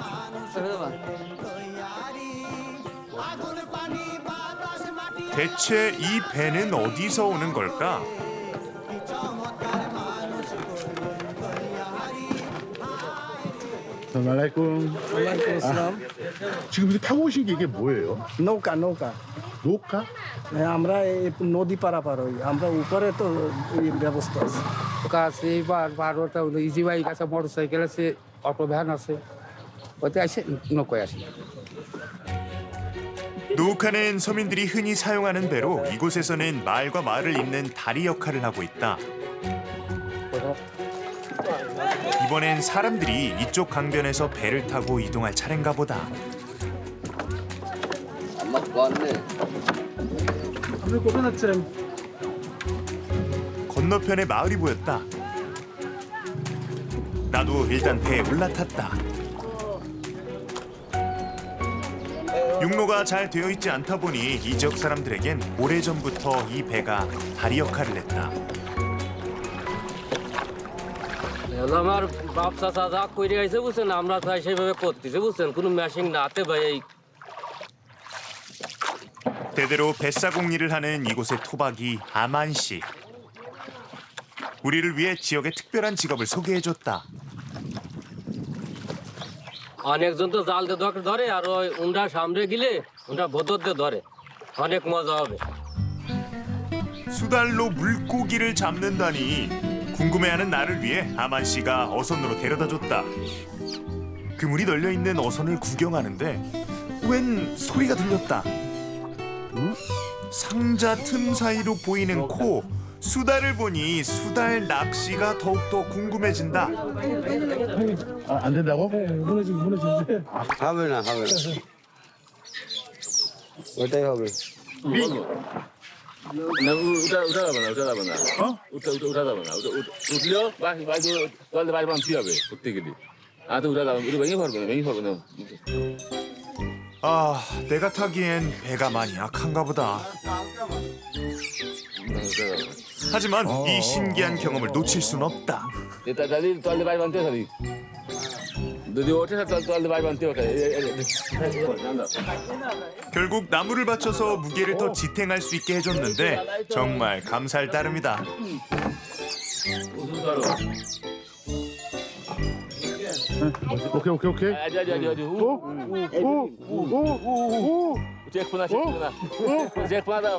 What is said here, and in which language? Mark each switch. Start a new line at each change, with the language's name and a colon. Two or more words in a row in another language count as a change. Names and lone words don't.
Korean: 대체 이 배는 어디서 오는 걸까? 알라이쿰. 지금 이렇게 타고 오신 게 이게 뭐예요?
Bangla: নৌকা
Korean: 녹화?
Bangla: আমরা এই নদী পারাপার হই আমরা উপরে তো ওই ব্যবস্থা আছে নৌকা আছে বা ওটা
English: easy bike
Bangla: আছে,
English: motor cycle
Bangla: আছে,
English: auto van
Bangla: আছে, ওতে আসে নৌকায় আসে।
Korean: 노욱하는 서민들이 흔히 사용하는 배로 이곳에서는 마을과 마을을 잇는 다리 역할을 하고 있다. 이번엔 사람들이 이쪽 강변에서 배를 타고 이동할 차례인가 보다. 건너편에 마을이 보였다. 나도 일단 배에 올라탔다. 육로가 잘 되어 있지 않다 보니 이 지역 사람들에겐 오래전부터 이 배가 다리 역할을 했다.
Bangla: আমার বাপ চাচা যা করে আইছে বুঝছেন, আমরা তাই সেভাবে করতেছি বুঝছেন, কোনো মেশিন না হাতে ভাই এই
Korean: 대대로 뱃사공 일을 하는 이곳의 토박이 아만 씨. 우리를 위해 지역의 특별한 직업을 소개해줬다.
Bangla: অনেকজন তো জাল দিয়ে ধরে, আর ওই উন্ডা সামনে গেলে উন্ডা ভোতর দিয়ে ধরে, অনেক মজা হবে।
Korean: 수달로 물고기를 잡는다니 궁금해하는 나를 위해 아만 씨가 어선으로 데려다줬다. 그물이 널려 있는 어선을 구경하는데 웬 소리가 들렸다. 상자 틈 사이로 보이는 코. 수달을 보니 수달 낚시가 더욱더 궁금해진다. 안 된다고?
Bangla: হবে না ওটাই হবে। উঠা যাবে না উঠা যাবে না উঠলেও বাড়ি বাঁধতে হবে উঠতে গেলে। উঠা যাবে, ভেঙে পড়বে না।
Korean: 아, 내가 타기엔 배가 많이 약한가 보다. 하지만 이 신기한 경험을 놓칠 순 없다.
Bangla: তলে বাড়ি বাঁধতে হবে, যদি ওঠে তলে বাড়ি বাঁধতে হবে।
Korean: 결국 나무를 받쳐서 무게를 더 지탱할 수 있게 해줬는데 정말 감사할 따름이다. 오케이. 잭프나